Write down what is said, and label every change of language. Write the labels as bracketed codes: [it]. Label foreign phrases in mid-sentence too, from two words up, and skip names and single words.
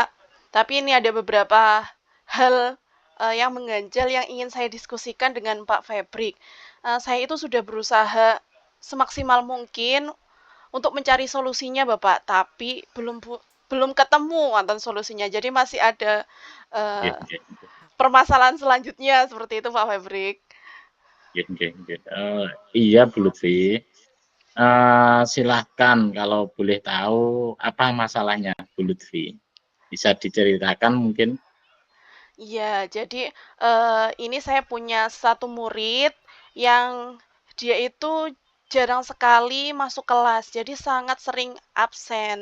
[id] Tapi ini ada beberapa hal yang mengganjal yang ingin saya diskusikan dengan Pak Febrik. Saya itu sudah berusaha semaksimal mungkin untuk mencari solusinya Bapak, tapi belum ketemu wonten solusinya. Jadi masih ada [jv] Nggih, uh, nggih, nggih. [id] permasalahan selanjutnya seperti itu Pak Febrik. [jv] Nggih, nggih, nggih. [id] Iya, Bu Lutfi. Silahkan kalau boleh tahu apa masalahnya, Bu Lutfi. Bisa diceritakan mungkin? Iya, jadi ini saya punya satu murid yang dia itu jarang sekali masuk kelas, jadi sangat sering absen.